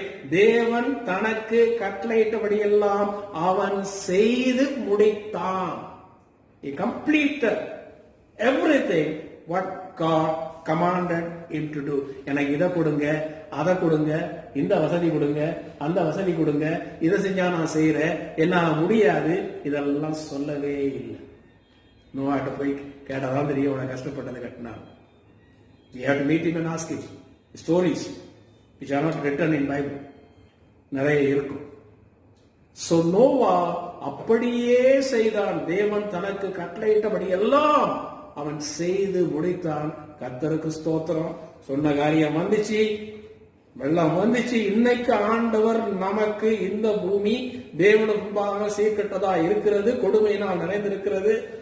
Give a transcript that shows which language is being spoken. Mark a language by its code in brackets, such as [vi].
[ta] தேவன் தனக்கு கட்டளையிட்டபடியெல்லாம் அவன் செய்து முடித்தான். [en] He completed everything what God commanded him to do. [ta] எனக்கு இதை கொடுங்க, அதை கொடுங்க, இந்த வசதி கொடுங்க, அந்த வசதி கொடுங்க, இதை செஞ்சா நான் செய்யறேன், என்னால முடியாது, இதெல்லாம் சொல்லவே இல்லை. நோவாட்ட போய் கேட்டாதான் தெரியும் உனக்கு கஷ்டப்பட்டதை கட்டினா. [en] You have to meet him and ask him. Stories which are not written in Bible [ta] நிறைய இருக்கும். So நோவா அப்படியே செய்தான். தேவன் தனக்கு கட்டளையிட்டபடி எல்லாம் அவன் செய்து முடித்தான். கர்த்தருக்கு ஸ்தோத்திரம். சொன்ன காரியம் வந்துச்சு, வெள்ளம் வந்துச்சு. இன்னைக்கு ஆண்டவர் நமக்கு இந்த பூமி தேவனுக்கு முன்பாக சீர்கெட்டதா இருக்கிறது, கொடுமையினால் நிறைந்திருக்கிறது.